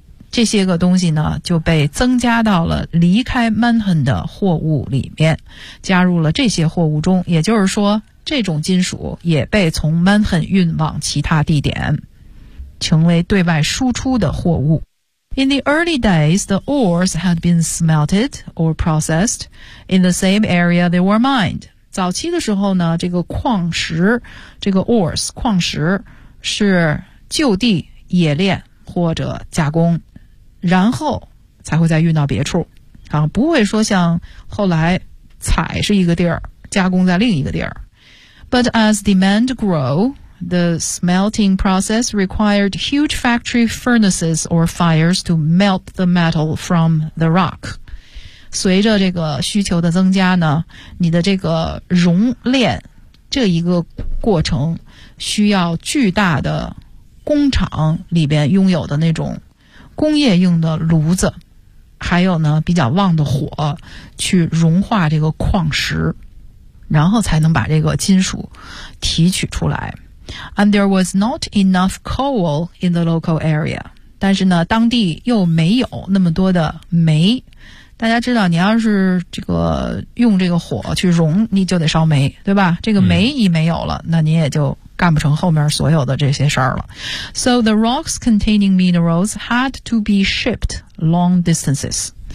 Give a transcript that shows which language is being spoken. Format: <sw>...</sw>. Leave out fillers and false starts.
<zh>这些个东西呢就被增加到了离开 Manhattan 的货物里面加入了这些货物中也就是说这种金属也被从 Manhattan 运往其他地点成为对外输出的货物</zh> <en>In the early days, the ores had been smelted or processed in the same area they were mined.</en> <zh>早期的时候呢，这个矿石，这个 ores, 矿石是就地冶炼或者加工，然后才会再运到别处。啊，不会说像后来采是一个地儿，加工在另一个地儿。</zh> <en>But as demand grow, the smelting process required huge factory furnaces or fires to melt the metal from the rock.</en> <zh>随着这个需求的增加呢，你的这个熔炼这一个过程需要巨大的工厂里边拥有的那种工业用的炉子，还有呢比较旺的火去融化这个矿石，然后才能把这个金属提取出来。</zh> <en>And there was not enough coal in the local area.</en> <zh>但是呢当地又没有那么多的煤。大家知道你要是这个用这个火去融，你就得烧煤，对吧？这个煤一没有了，那你也就干不成后面所有的这些事儿了。</zh> <en>So the rocks containing minerals had to be shipped long distances.</en>